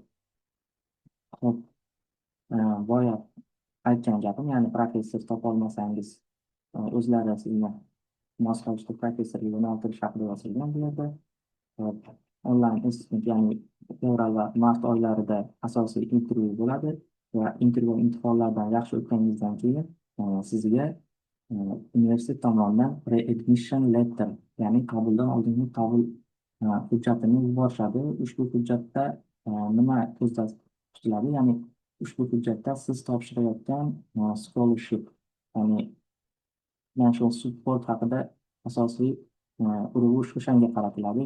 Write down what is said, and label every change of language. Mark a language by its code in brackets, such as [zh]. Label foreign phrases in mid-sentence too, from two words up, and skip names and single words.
[uz] Xo'p, boya aytgan gapim, ya'ni professor topolmasangiz, o'zlari sizni mos ravishda professorga yo'naltirish haqida yozilgan bu yerda. Onlayn institut, ya'ni fevral va mart oylarida asosiy intervyu bo'ladi va intervyu imtihonlardan yaxshi o'tganingizdan keyin sizga universitet tomonidan [en] pre-admission letter, [uz] ya'ni qabuldan oldingi qabul hujjatini yuborishadi. Ushbu hujjatda nima ko'zda tutiladi? Ya'ni ushbu hujjatda siz topshirayotgan scholarship, ya'ni [en] financial support [uz] haqida asosiy urg'u o'shanga qaratiladi.